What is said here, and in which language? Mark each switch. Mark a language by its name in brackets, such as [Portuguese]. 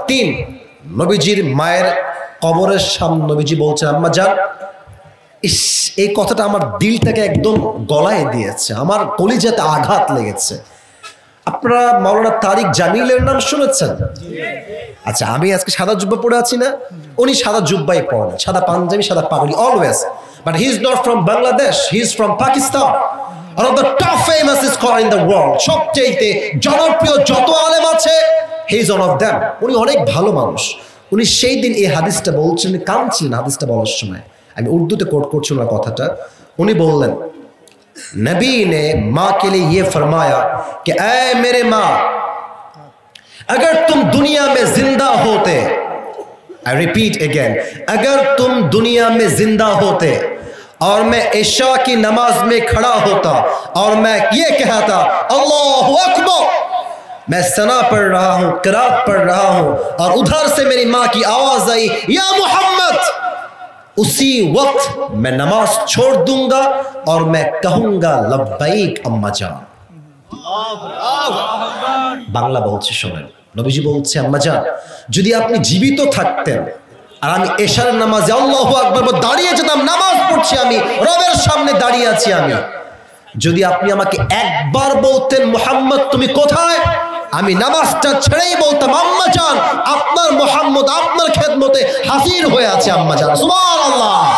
[Bangla] 3, নবীজির মায়ের কবরের সামনে নবীজি বলছেন, আম্মা জান, ইস, এই কথাটা আমার দিলটাকে একদম গলায় দিয়েছে, আমার কলিজাতে আঘাত লেগেছে। আপনারা মাওলানা তারিক জামিলের নাম শুনেছেন? আচ্ছা, আমি আজকে সাদা জুব্বা পরে আছি না, উনি সাদা জুব্বাই পরেন, সাদা পাঞ্জাবি, সাদা পাগড়ি always, [English] But he is not from Bangladesh, he is from Pakistan. one of the top famous scholar in the world, [Bangla] সবচেয়ে জনপ্রিয় যত আলেম আছে, [English] he is one of them. [Bangla] উনি অনেক ভালো মানুষ। উনি সেই দিন এই হাদিসটা বলছেন, কাঁদছিলেন হাদিসটা বলার সময়। আমি উর্দুতে কোট করছি না কথাটা। উনি বললেন, [Hindi] नबी ने माँ के लिए ये फरमाया कि ऐ मेरे माँ, अगर तुम दुनिया में जिंदा होते, [English] I repeat again, [Hindi] अगर तुम दुनिया में जिंदा होते और मैं इशा की नमाज में खड़ा होता और मैं ये कहता अल्लाहु अकबर, मैं सना पढ़ रहा हूँ, किरात पढ़ रहा हूँ, और उधर से मेरी माँ की आवाज आई या मोहम्मद, उसी वक्त मैं नमाज छोड़ दूंगा और मैं कहूंगा लब्बैक अम्मा जान। [Bangla] বাংলা বলছে শোনেন, নবীজি বলছে আম্মা জান, যদি আপনি জীবিত থাকতেন আর আমি এশারের নামাজে আল্লাহু আকবার দাঁড়িয়ে যেতাম, নামাজ পড়ছি আমি, রবের সামনে দাঁড়িয়ে আছি আমি, যদি আপনি আমাকে একবার বলতেন মুহাম্মদ তুমি কোথায়, আমি নামাজটা ছেড়েই বলতাম আম্মা জান আপনার মুহাম্মদ আপনার খেদমতে হাজির হয়ে আছে আম্মা জান, সুবহানাল্লাহ।